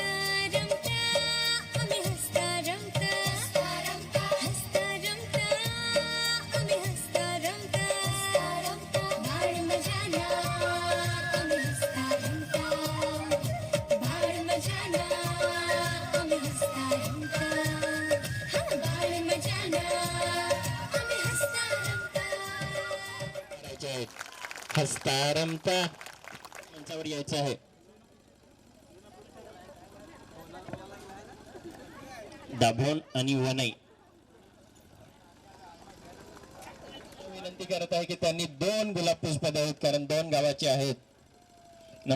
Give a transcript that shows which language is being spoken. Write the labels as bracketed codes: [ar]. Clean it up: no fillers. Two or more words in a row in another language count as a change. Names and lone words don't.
[gu] રમતા અમે હસતા રમતા હસતા રમતા અમે હસતા રમતા બાળ મજાના અમે હસતા રમતા બાળ મજાના અમે હસતા રમતા હા બાળ મજાના અમે હસતા રમતા [mr] करायचे आहेत. हसता रमता मंचावर यायचं आहे. दाभोण आणि वनई विनंती करत आहे की त्यांनी 2 गुलाब पुष्प द्यावेत कारण 2 गावाचे आहेत ना.